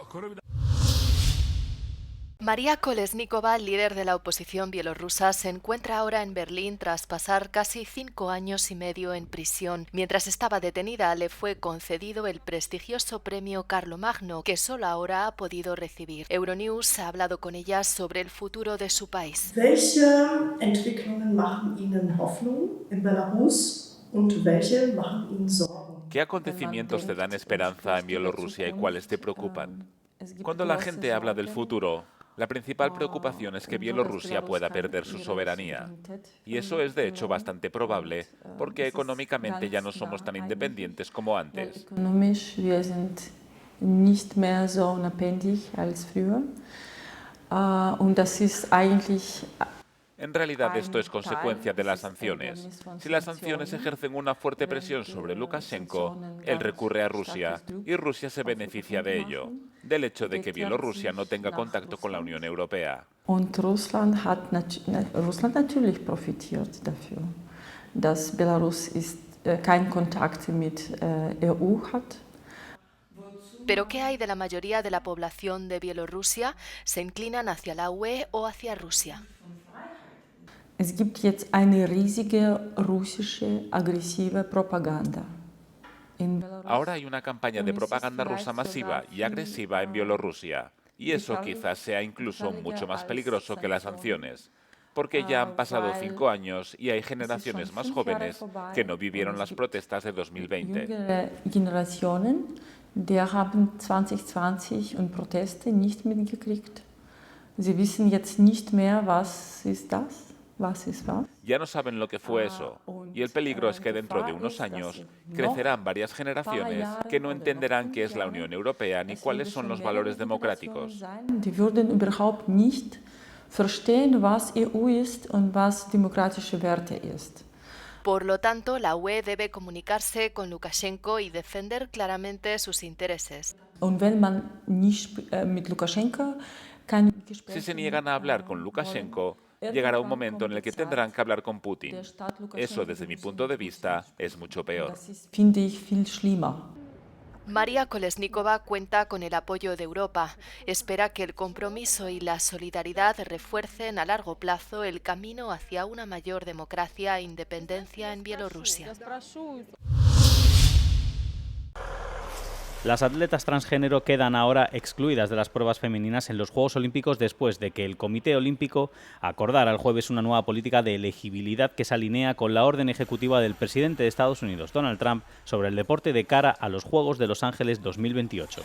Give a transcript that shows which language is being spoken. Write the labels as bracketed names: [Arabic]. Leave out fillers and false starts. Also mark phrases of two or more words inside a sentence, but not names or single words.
[Spanish] María Kolesnikova, líder de la oposición bielorrusa, se encuentra ahora en Berlín tras pasar casi 5 años y medio en prisión. Mientras estaba detenida, le fue concedido el prestigioso premio Carlomagno, que solo ahora ha podido recibir. Euronews ha hablado con ella sobre el futuro de su país. [German] ¿Welche Entwicklungen machen Ihnen Hoffnung in Belarus und welche machen Ihnen Sorgen? [Spanish] ¿Qué acontecimientos te dan esperanza en Bielorrusia y cuáles te preocupan? Cuando la gente habla del futuro, la principal preocupación es que Bielorrusia pueda perder su soberanía. Y eso es de hecho bastante probable, porque económicamente ya no somos tan independientes como antes. [German] Wir sind nicht mehr so unabhängig als früher. Und das ist eigentlich [Spanish] En realidad esto es consecuencia de las sanciones. Si las sanciones ejercen una fuerte presión sobre Lukashenko, él recurre a Rusia y Rusia se beneficia de ello, del hecho de que Bielorrusia no tenga contacto con la Unión Europea. [German] Und Russland natürlich profitiert dafür, dass Belarus keinen Kontakt mit EU hat. [Spanish] ¿Pero qué hay de la mayoría de la población de Bielorrusia? ¿Se inclinan hacia la UE o hacia Rusia? [German] Es gibt jetzt eine riesige russische aggressive Propaganda. [Spanish] Ahora hay una campaña de propaganda rusa masiva y agresiva en Bielorrusia, y eso quizás sea incluso mucho más peligroso que las sanciones, porque ya han pasado 5 años y hay generaciones más jóvenes que no vivieron las protestas de 2020. [German] Generationen, die haben 2020 und Proteste nicht mitgekriegt. Sie wissen jetzt nicht mehr, was ist das? [Spanish] Ya no saben lo que fue eso, y el peligro es que dentro de unos años crecerán varias generaciones que no entenderán qué es la Unión Europea ni cuáles son los valores democráticos. [German] Die würden überhaupt nicht verstehen, was EU ist und was demokratische Werte ist. [Spanish] Por lo tanto, la UE debe comunicarse con Lukashenko y defender claramente sus intereses. [German] Und wenn man nicht mit Lukashenko [Spanish] Si se niegan a hablar con Lukashenko, llegará un momento en el que tendrán que hablar con Putin. Eso, desde mi punto de vista, es mucho peor. [German] Finde ich viel schlimmer. [Spanish] María Kolesnikova cuenta con el apoyo de Europa. Espera que el compromiso y la solidaridad refuercen a largo plazo el camino hacia una mayor democracia e independencia en Bielorrusia. Las atletas transgénero quedan ahora excluidas de las pruebas femeninas en los Juegos Olímpicos después de que el Comité Olímpico acordara el jueves una nueva política de elegibilidad que se alinea con la orden ejecutiva del presidente de Estados Unidos, Donald Trump, sobre el deporte de cara a los Juegos de Los Ángeles 2028.